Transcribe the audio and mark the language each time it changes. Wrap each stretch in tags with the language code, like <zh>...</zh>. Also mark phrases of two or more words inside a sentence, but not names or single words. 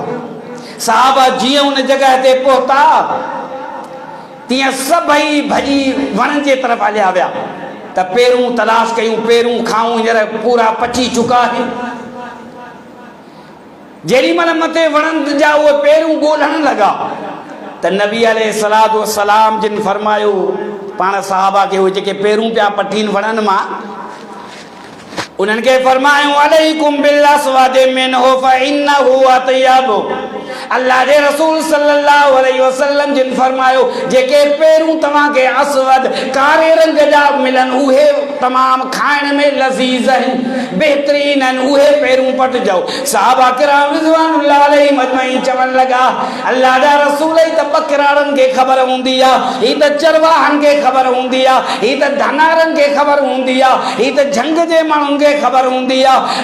<sd>सहाबा जीअं उन जगह ते पहुता, तीअं सभई भॼी वणनि जे तरफ़ हलिया विया, त पेरूं तलाश कयूं, पेरूं खाऊं, हींअर पूरा पची चुका आहिनि। जेॾी महिल मथे वणनि जा उहे पेरूं ॻोल्हण लॻा, त नबी</sd> <ar>عليه الصلاة والسلام</ar> <sd>जिन फरमायो पाण सहाबा खे, उहे जेके पेरूं पिया पटीनि वणनि मां, उन्हनि खे फरमायूं</sd> <ar>عليكم بالأسود منه فإنه أطيب.</ar> <sd>अल्लाह जे रसूल</sd> <ar>صلى الله عليه وسلم</ar> <sd>जिन फरमायो, जेके पेरूं तव्हांखे अस्वद कारे रंग जा मिलनि, उहे तमामु खाइण में लज़ीज़ आहिनि, बहितरीन आहिनि, उहे पेरूं पटिजो। सहाबा किराम</sd> <ar>رضوان الله عليهم أجمعين</ar> <sd>चवण लॻा, अल्लाह जा रसूल, ही त बकराड़नि खे ख़बर हूंदी आहे, ही त चरवाहनि खे ख़बर हूंदी आहे, ही त धनारनि खे ख़बर हूंदी आहे, ही त झंग जे माण्हुनि खे ख़बर हूंदी आहे।</sd>